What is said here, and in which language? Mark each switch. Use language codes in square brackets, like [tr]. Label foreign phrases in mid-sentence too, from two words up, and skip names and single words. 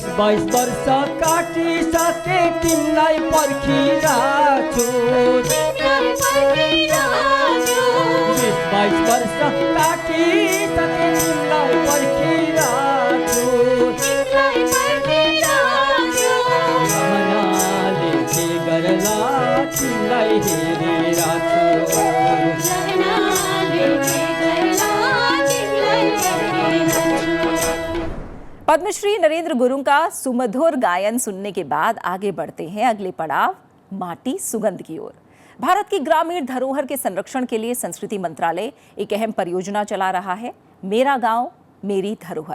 [ne] 22 वर्ष काटी सके तिमीलाई पर्खिरहेछु 20-22 वर्ष काटी सके तिमीलाई पर्खिरहेछु रहनाले के गर्ला तिमीलाई हेरिरहेछु [hi] पद्मश्री नरेंद्र गुरुंग का सुमधुर गायन सुनने के बाद आगे बढ़ते हैं अगले पड़ाव माटी सुगंध की ओर। भारत की ग्रामीण धरोहर के संरक्षण के लिए संस्कृति मंत्रालय एक अहम परियोजना चला रहा है, मेरा गांव मेरी धरोहर।